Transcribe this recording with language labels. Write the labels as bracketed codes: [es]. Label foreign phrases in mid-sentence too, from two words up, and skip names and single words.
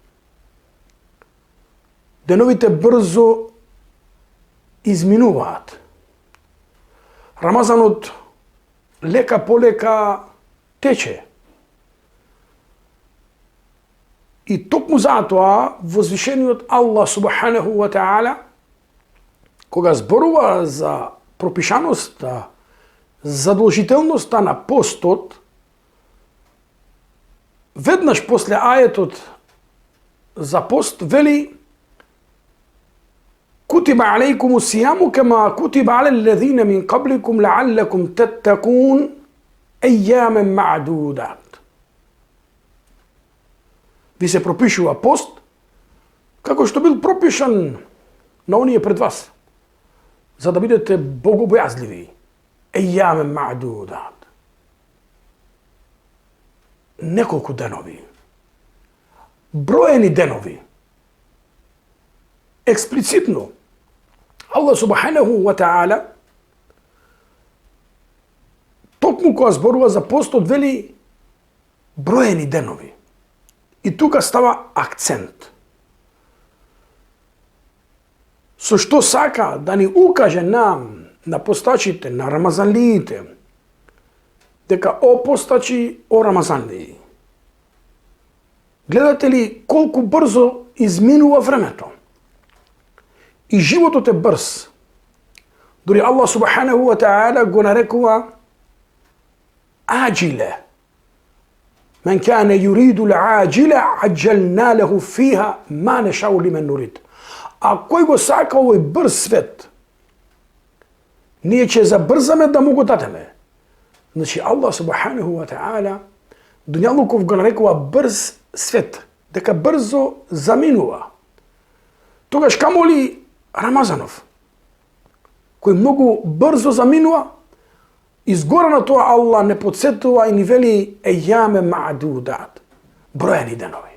[mk] Деновите брзо изминуваат. Рамазанот лека полека тече. И токму затоа возвишениот Аллах [ar] سبحانه وتعالى, [mk] кога зборува за пропишаноста, задолжителноста на постот, веднаш после ајетот за пост вели: [ar] كتب عليكم الصيام كما كتب على الذين من قبلكم لعلكم تتقون أياما معدودات. [mk] Ви се пропишува пост како што бил пропишан на оние пред вас, за да бидете богобојазливи. [ar] أياما معدودات. [mk] Неколку денови, броени денови. Експлицитно Аллах [ar] سبحانه وتعالى [mk] токму кога зборува за постот вели броени денови. И тука става акцент. Со што сака да ни укаже нам, на постачите, на рамазанлиите, дека о постачи, о рамазанлии, гледате ли колку брзо изминува времето? И животот е брз. Дори Аллах [ar] سبحانه وتعالى [mk] го нарекува аџиле. [ar] من كان يريد العاجلة عجلنا له فيها ما نشاء لمن نريد. [mk] А кој го сака овој брз свет, ние ќе забрзаме да му го дадеме. Значи Аллах [ar] سبحانه وتعالى [mk] дуњалуков го нарекува брз свет, дека брзо заминува. Тогаш камоли Рамазанов, кој многу брзо заминува, изгора на тоа Аллах не подсетува и ни вели [ar] أياما معدودات, [mk] броени денови.